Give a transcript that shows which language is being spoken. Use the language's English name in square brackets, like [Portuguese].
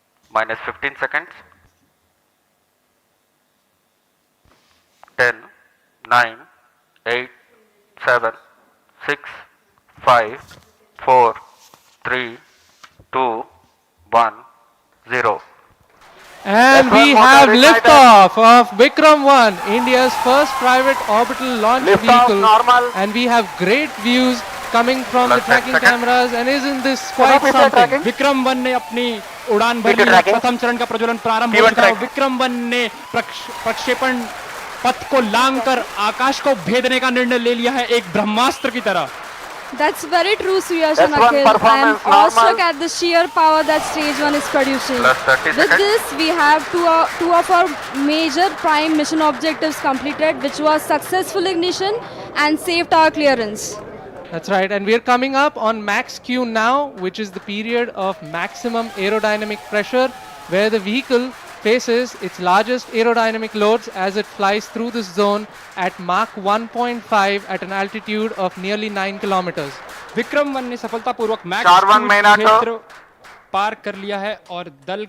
[English] minus 15 seconds, 10, 9, 8, 7, 6, 5, 4, 3, 2, 1, 0. And we have liftoff of Vikram-1, India's first private orbital launch vehicle. And we have great views coming from the tracking cameras. And isn't this quite something? [Hindi] विक्रम-1 ने अपनी उड़ान भर ली है। प्रथम चरण का प्रज्वलन प्रारंभ हो चुका है। विक्रम-1 ने प्रक्षेपण पथ को लांघकर आकाश को भेदने का निर्णय ले लिया है, एक ब्रह्मास्त्र की तरह। [English] That's very true, Suyash and Akhil. I am awestruck at the sheer power that stage 1 is producing. With this, we have two of our major prime mission objectives completed, which was successful ignition and safe tower clearance. That's right. And we're coming up on max Q now, which is the period of maximum aerodynamic pressure, where the vehicle faces its largest aerodynamic loads as it flies through this zone at Mach 1.5 at an altitude of nearly 9 kilometers. [Hindi] विक्रम-1 ने सफलतापूर्वक max क्षेत्र पार कर लिया है और दल